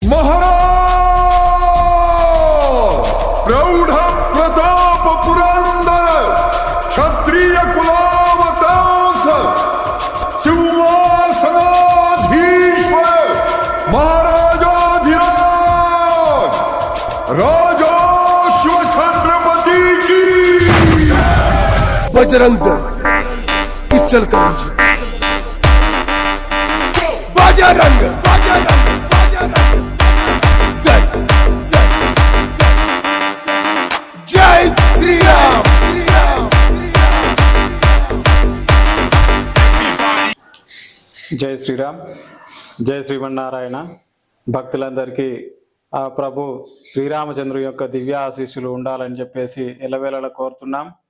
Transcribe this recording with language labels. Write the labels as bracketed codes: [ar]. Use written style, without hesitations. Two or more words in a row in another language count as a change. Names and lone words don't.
[hi] महाराज प्रौढ़ प्रताप पुरंदर क्षत्रिय कुलावतांस सिंहासनाधीश्वर महाराजाधिराज राजाश्व छत्रपति की बजरंग दल किचल करंजी बजरंग जय श्री राम। [te] జై శ్రీరామ్, జై శ్రీమన్నారాయణ. భక్తులందరికీ ఆ ప్రభు శ్రీరామచంద్రు యొక్క దివ్య ఆశీస్సులు ఉండాలని చెప్పేసి ఎల్లవేళలా కోరుతున్నాం.